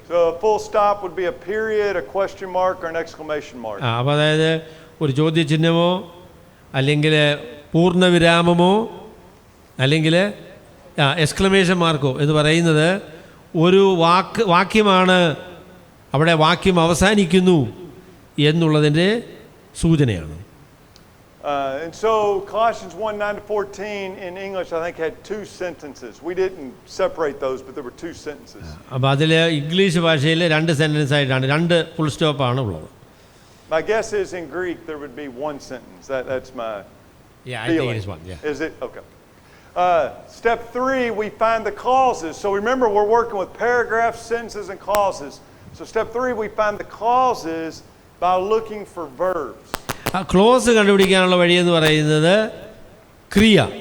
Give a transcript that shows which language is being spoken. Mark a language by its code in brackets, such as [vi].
[en] So a full stop would be a period, a question mark, or an exclamation mark. [ml] അപ്പോൾ അതായത് ഒരു ചോദ്യചിഹ്നമോ അല്ലെങ്കിൽ പൂർണ്ണവിരാമമോ അല്ലെങ്കിൽ എക്സ്ക്ലമേഷൻ മാർക്കോ എന്ന് പറയുന്നത് ഒരു വാക്യമാണ്, അവിടെ വാക്യം അവസാനിക്കുന്നു എന്നുള്ളതിൻ്റെ സൂചനയാണ്. [en] And so Colossians 1:9-14 in English, I think, had 2 sentences. We didn't separate those, but there were 2 sentences. [ml] അപ്പോൾ അതിൽ ഇംഗ്ലീഷ് ഭാഷയിൽ 2 സെൻറ്റൻസ് ആയിട്ടാണ്, 2 ഫുൾ സ്റ്റോപ്പാണ് ഉള്ളത്. [en] My guess is in Greek there would be 1 sentence. That's my feeling. Is it? Okay. Step 3, we find the clauses. So remember, we're working with paragraphs, sentences, and clauses. So step 3, we find the clauses by looking for verbs. [ml] Close കണ്ടുപിടിക്കാനുള്ള വഴിയെന്ന് പറയുന്നത് ക്രിയ,